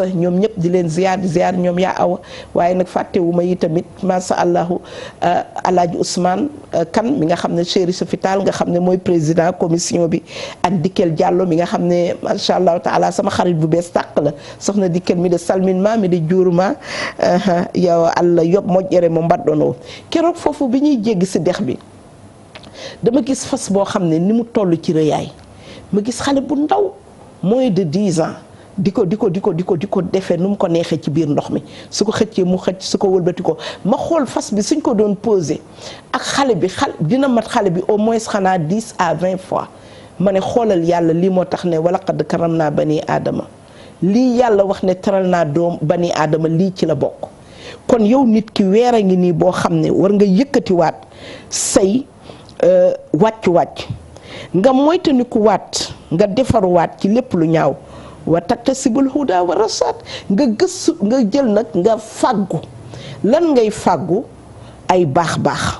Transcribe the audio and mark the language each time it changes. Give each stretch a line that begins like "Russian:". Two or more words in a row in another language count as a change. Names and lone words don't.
Wolof: ñoom ñëpp di leen ziar di ziar ñoom yaa awa waaye nag fàttewuma yi tamit
Arabic: ما شاء الله
Wolof: alaaji Ousmane Kan mi nga xam ne chéri Sofital nga xam ne mooy président commission bi ak Dikkel Diallo mi nga xam ne
Arabic: ما شاء الله تعالى
Wolof: sama xarit bu bees tàq la soxna Dikkel
Fula: mi de salminma mi de juuruma yow Allah yob moƴƴere mo mbaɗɗono
Wolof: keroog foofu bi ñuy jéggi si dex bi dama gis fas boo xam ne ni mu toll ci rëyaay ma gis xale bu ndaw
French: moins de 10 ans
Wolof: di ko defee nu mu ko neexee ci biir ndox mi su ko xëccee mu xëcc su ko wëlbati ko ma xool fas bi suñ ko doon posé ak xale bi dina mat xale bi
French: au moins
Wolof: xanaa
French: 10 à 20 fois
Wolof: ma ne xoolal yàlla lii moo tax ne wala
Arabic: قد كرمنا بني آدم
Wolof: lii yàlla wax ne teral naa doom
Arabic: بني آدم
Wolof: lii ci la bokk kon yow nit ki weer a ngi nii boo xam ne war nga yëkkatiwaat say wàcc-wàcc nga moytandiku waat nga defaruwaat ci lépp lu ñaaw
Arabic: وتكتسب الهدى والرشاد
Wolof: nga gëstu nga jël nag nga fàggu lan ngay fàggu ay baax-baax